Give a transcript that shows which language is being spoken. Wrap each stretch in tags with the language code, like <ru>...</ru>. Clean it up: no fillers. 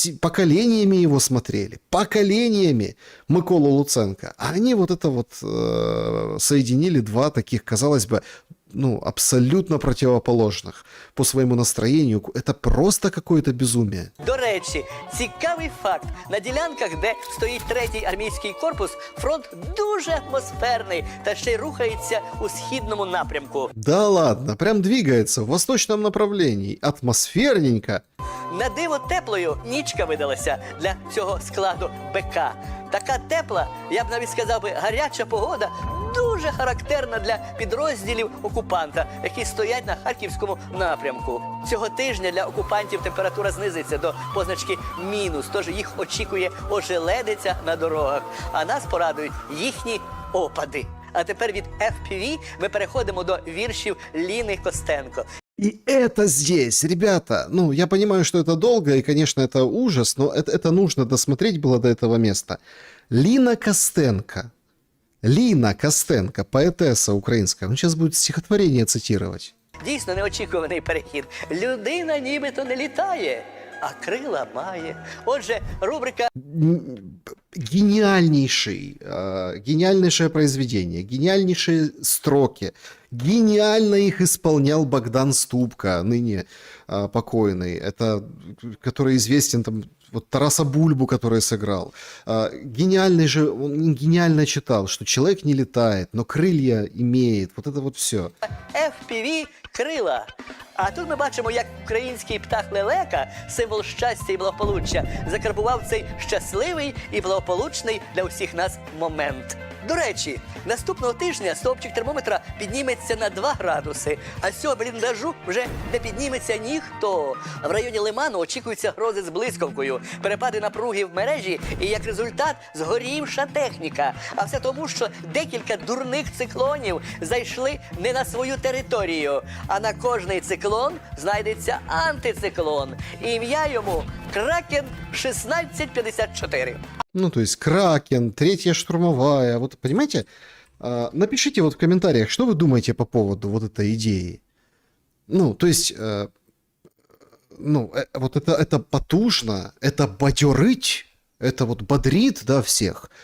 <ru>Поколениями его смотрели. Поколениями Миколу Луценко. А они вот это вот соединили два таких, казалось бы, ну, абсолютно противоположных по своему настроению. Это просто какое-то безумие.</ru> <uk>До речі, цікавий факт. На ділянках, де стоїть 3-й армійський корпус, фронт дуже атмосферний та ще й рухається у східному напрямку.</uk> <ru>Да ладно, прям двигается в восточном направлении.</ru> <uk>Атмосферненько. На диво теплою нічка видалася для цього складу БК. Така тепла, я б навіть сказав би, гаряча погода дуже характерна для підрозділів окупанта, які стоять на Харківському напрямку. Цього тижня для окупантів температура знизиться до позначки мінус, тож їх очікує ожеледиця на дорогах, а нас порадують їхні опади. А тепер від FPV ми переходимо до віршів Ліни Костенко.</uk> <ru>И это здесь, ребята, ну, я понимаю, что это долго, и, конечно, это ужас, но это нужно досмотреть было до этого места. Лина Костенко, поэтесса украинская, он сейчас будет стихотворение цитировать.</ru> <uk>Дійсно неочікуваний перехід. Людина нібито не літає, а крила має. Отже, рубрика</uk> <ru>Гениальнейшее произведение, гениальнейшие строки. Гениально их исполнял Богдан Ступка, ныне покойный. Это, который известен там, вот Тараса Бульбу, который сыграл. Гениальный же, он гениально читал, что человек не летает, но крылья имеет. Вот это вот все.</ru> <uk>FPV крила. А тут ми бачимо, як український птах лелека, символ щастя і благополуччя, закарбував цей щасливий і благополучний для усіх нас момент. До речі, наступного тижня стовпчик термометра підніметься на 2 градуси, а з цього бліндажу вже не підніметься ніхто. В районі Лиману очікуються грози з блискавкою, перепади напруги в мережі і, як результат, згорівша техніка. А все тому, що декілька дурних циклонів зайшли не на свою територію, а на кожний циклон знайдеться антициклон. Ім'я йому Кракен 1654.</uk> <ru>Ну, то есть Кракен, 3-я штурмовая. Вот, понимаете, напишите вот в комментариях, что вы думаете по поводу вот этой идеи. Ну, то есть, вот это потужно, это</ru> <uk>бадьорить,</uk> <ru>это вот бодрит, да, всех.</ru>